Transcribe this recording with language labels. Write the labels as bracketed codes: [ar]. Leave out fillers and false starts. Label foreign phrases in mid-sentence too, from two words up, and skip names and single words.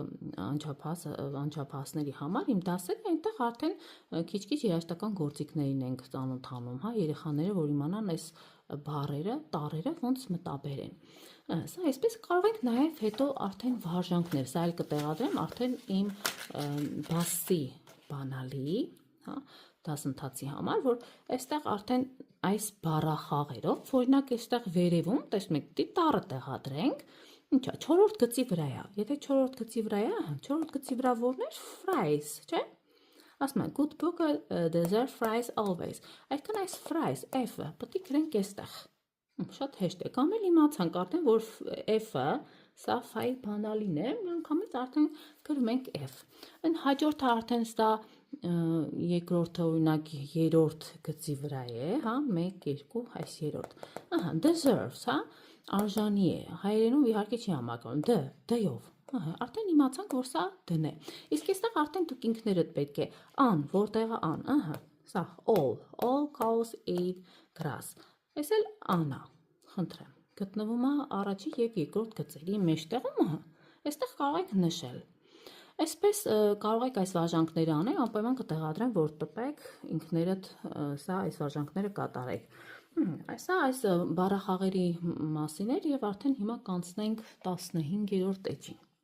[hy] անչափահասների համար, իմ դասերը այնտեղ արդեն քիչ-քիչ երաժշտական գործիքներին ենք ծանոթանում, հա, երեխաները, որ իմանան այս բառերը, տառերը ոնց մտաբերեն։ Սա այսպես կարող ենք նաև հետո արդեն վարժանքներ, սա էլ կտեղադրեմ արդեն իմ բասի բանալի, հա, դասընթացի համար, որ այստեղ արդեն այս բառախաղերով, օրինակ այստեղ վերևում, տեսնում եք, դի տառը տեղադրենք, ինչա, 4-րդ գծի վրա է, եթե 4-րդ գծի վրա է, 4-րդ գծի վրա որն էր, fries, չէ՞։ Ասում են [en] good burger deserve fries always, [hy] այսքան այս fries, F-ը, պետք է գրենք այստեղ, շատ հեշտ է, կամ էլ իմացանք արդեն, որ F-ը, սա ֆայի բանալին է, մի անգամից արդեն գրում ենք F, են հաջորդը արդեն սա երկրորդը օրինակ երրորդ գծի վրա է, հա, 1, 2, այս երրորդ, deserves, հա, արժանի է, հայերենում իհարկե չի համակրում, D-ով, արդեն իմացանք, որ սա դն է, իսկ այստեղ արդեն դուք ինքներդ պետք է, ան, որտեղը ան, սա [en] all cows eat grass, [hy] այս էլ անա, խնդրեմ, գտնվում է առաջի և երկրորդ գծերի մեջտեղում, այստեղ կարող եք նշել, այսպես կարող եք այս վարժանքները անել, անպայման կտեղադրեմ, որ տպեք ինքներդ սա այս վարժանքները կատարեք, սա այս բառախաղերի մասին էր և արդեն հիմա կանցնենք 15-րդ էջին։